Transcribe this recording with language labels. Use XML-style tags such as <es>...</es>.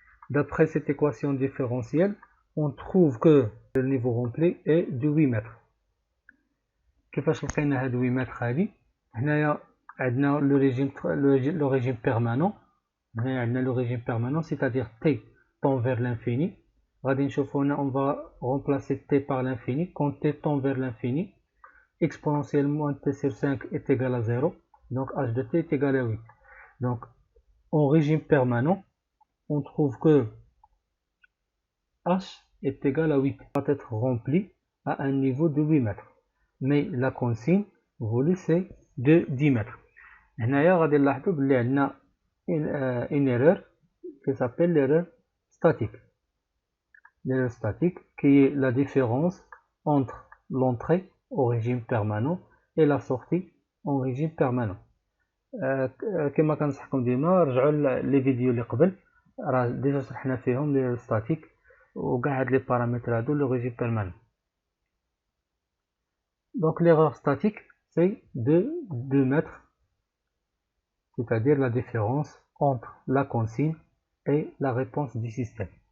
<fr>D'après cette équation différentielle, on trouve que le niveau rempli est de 8 mètres.</fr> <ar>كيفاش لقينا هاد 8 متر هادي؟ هنايا عندنا</ar> <fr>le régime permanent.</fr> <ar>هنايا عندنا</ar> <fr>le régime permanent, c'est-à-dire t tend vers l'infini.</fr> <ar>غادي نشوفوا هنا</ar> <fr>on va remplacer t par l'infini. Quand t tend vers l'infini, exponentielle moins t sur 5 est égal à 0. Donc h de t est égal à 8. Donc en régime permanent, on trouve que h est égal à 8. Va être rempli à un niveau de 8 mètres. Mais la consigne voulue c'est de 10 mètres.</fr> <ar>هنايا غادي نلاحظوا بلي عندنا</ar> <fr>une erreur qui s'appelle l'erreur statique. L'erreur statique qui est la différence entre l'entrée au régime permanent et la sortie en régime permanent.</fr> <ar>كما كنصحكم ديما رجعوا لي فيديو اللي قبل، راه ديجا شرحنا فيهم لي ستاتيك وكاع هاد لي بارامتر هادو لو régime permanent.</ar> <fr>Donc l'erreur statique c'est de 2 mètres, c'est-à-dire la différence entre la consigne et la réponse du système.</fr>